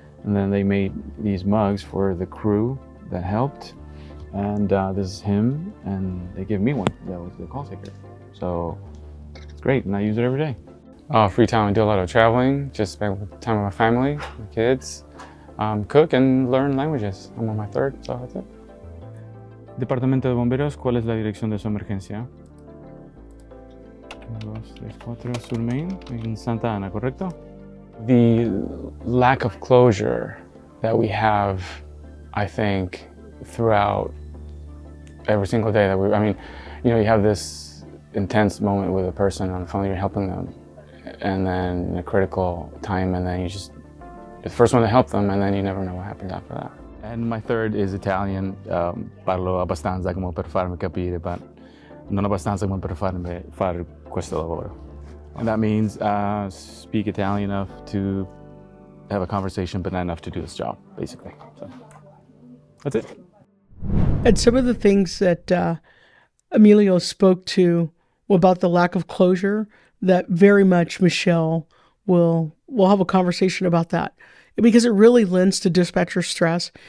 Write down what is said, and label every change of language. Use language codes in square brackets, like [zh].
[en] And then they made these mugs for the crew that helped. And this is him, and they gave me one. That was the call taker. So it's great, and I use it every day. Free time, I do a lot of traveling, just spend time with my family, my kids, cook and learn languages. I'm on my 3rd, so that's it. [es] Departamento de Bomberos, ¿cuál es la dirección de su emergencia? 1, 2, 3, 4, Sur Main, en Santa Ana, ¿correcto? [en] The lack of closure that we have, I think, throughout every single day you have this intense moment with a person on the phone, you're helping them, and then in a critical time, and then you're the first one to help them, and then you never know what happens after that. And my 3rd is Italian. [it] Parlo abbastanza come per farmi capire, ma non abbastanza come per farmi fare questo lavoro. [en] And that means speak Italian enough to have a conversation, but not enough to do this job, basically. So that's it. And some of the things that Emilio spoke to about the lack of closure, that very much Michelle will have a conversation about that, because it really lends to dispatcher stress.